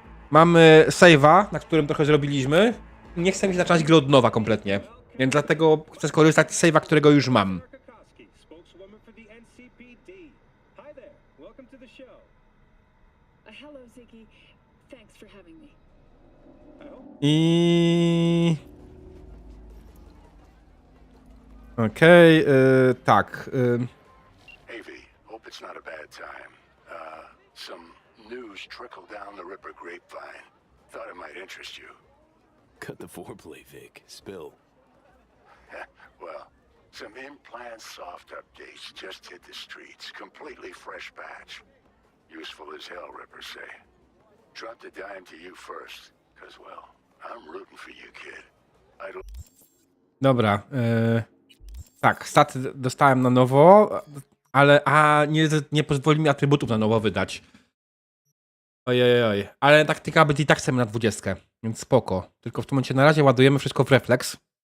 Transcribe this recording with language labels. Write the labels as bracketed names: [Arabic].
[Polish] Mamy save'a, na którym trochę zrobiliśmy. Nie chcę mi się zaczynać gry od nowa kompletnie. Więc dlatego chcę skorzystać z save'a, którego już mam. [English] Spokeswoman for the NCPD. Hi there. Welcome to the show. Hello, Ziggy. Thanks for having me. I... [Polish] Okej, tak. [English] Hey V, hope it's not a bad time. Some news trickled down the Ripper grapevine. Thought it might interest you. Cut the foreplay, Vic. Spill. Well, some in-plan soft updates just hit the streets. Completely fresh batch. Useful as hell, Ripper say. Dropped a dime to you first, cause well, I'm rooting for you, kid. [Polish] Dobra. Tak, staty dostałem na nowo, ale nie pozwoli mi atrybutów na nowo wydać. Ojej. Ale taktyka będzie i tak chcemy na 20, więc spoko. Tylko w tym momencie na razie ładujemy wszystko w refleks.